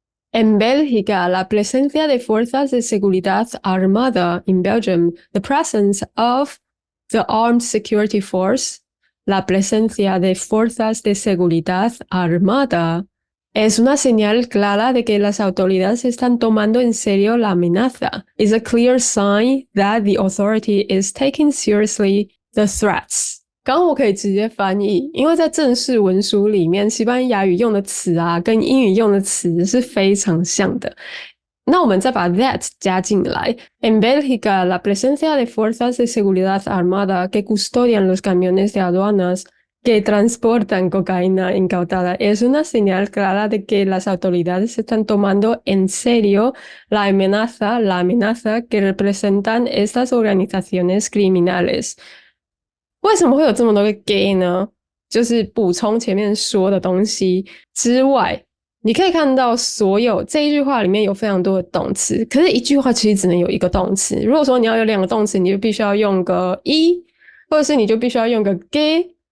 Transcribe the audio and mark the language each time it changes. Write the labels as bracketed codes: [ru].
[es] En Bélgica, la presencia de fuerzas de seguridad armada [en] in Belgium, the presence of the armed security force, [es] la presencia de fuerzas de seguridad armada, es una señal clara de que las autoridades están tomando en serio la amenaza. [en] It's a clear sign that the authority is taking seriously the threats. [zh] 刚刚我可以直接翻译，因为在正式文书里面，西班牙语用的词啊，跟英语用的词是非常像的。那我们再把 that 加进来。 [es] En Bélgica, la presencia de fuerzas de seguridad armada que custodian los camiones de aduanas que transportan cocaína incautada es una señal clara de que las autoridades están tomando en serio la amenaza que representan estas organizaciones criminales. [zh] 为什么会有这么多个 gay 呢？就是补充前面说的东西之外你可以看到所有这一句话里面有非常多的动词可是一句话其实只能有一个动词如果说你要有两个动词你就必须要用个一或者是你就必须要用个 gay